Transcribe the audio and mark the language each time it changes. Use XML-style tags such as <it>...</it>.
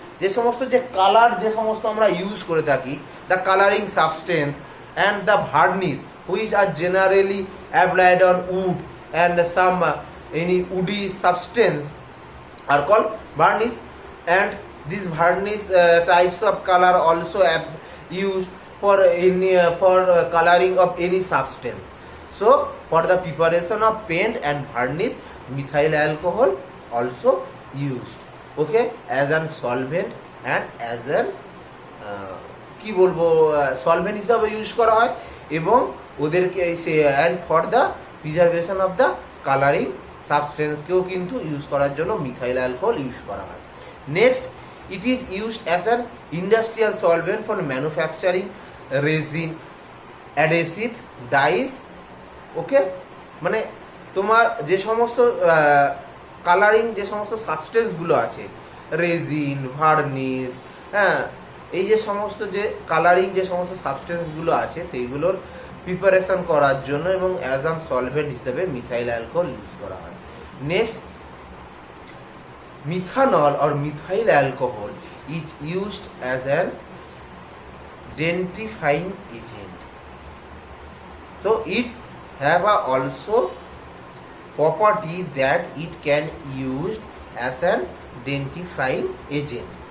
<bn>যে সমস্ত যে কালার যে সমস্ত আমরা ইউজ করে থাকি,</bn> <en>The colouring substance and the varnish which are generally applied on wood and some any woody substance are called varnish, and these varnish types of color also used for coloring of any substance. So for the preparation of paint and varnish, methyl alcohol also used, okay, as an solvent and as an</en> <bn>কি বলবো solvent হিসাবে use করা হয়, এবং ওদেরকে</bn> <en>and for the preservation of the coloring</en> <bn>সাবস্টেন্সকেও কিন্তু use করার জন্য মিথাইল অ্যালকোহল ইউজ করা হয়।</bn> <en>Next, it is used as an industrial solvent for manufacturing resin, adhesive, dyes, okay.</en> <bn>মানে তোমার যে সমস্ত কালারিং যে সমস্ত সাবস্টেন্সগুলো আছে, রেজিন, ভার্নিশ, হ্যাঁ, এই যে সমস্ত যে কালারিং যে সমস্ত সাবস্টেন্সগুলো আছে সেইগুলোর প্রিপারেশন করার জন্য এবং অ্যাজ অ্যান সলভেন্ট হিসেবে মিথাইল অ্যালকোহল ইউজ করা হয়।</bn> <en>Next, methanol or methyl alcohol is used as an densifying agent. So it have a also property that it can used as an densifying agent.</en>